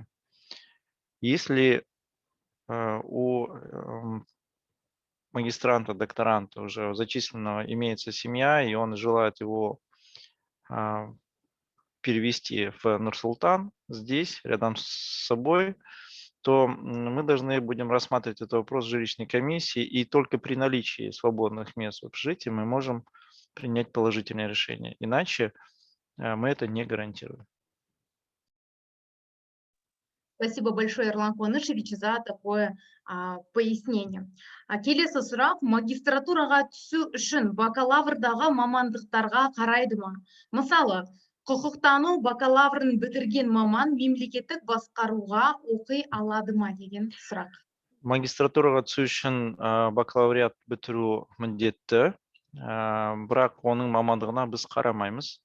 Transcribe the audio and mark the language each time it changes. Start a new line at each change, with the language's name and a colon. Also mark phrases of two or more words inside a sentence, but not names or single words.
Russian: Если у магистранта, докторанта уже зачисленного имеется семья, и он желает его перевести в Нур-Султан, здесь, рядом с собой, то мы должны будем рассматривать этот вопрос жилищной комиссии, и только при наличии свободных мест в общежитии мы можем принять положительное решение. Иначе мы это не гарантируем. Спасибо большое, Ерлан Куанышевич, за такое пояснение.
Kazakh: Келесі сұрақ, магистратураға түсу үшін бакалаврдағы мамандықтарға қарайды ма? Мысалы, құқықтану бакалаврын бітірген маман мемлекеттік басқаруға оқи алады ма деген сұрақ. Магистратураға түсу үшін бакалавриат бітіру міндетті, бірақ оның мамандығына біз қарамаймыз.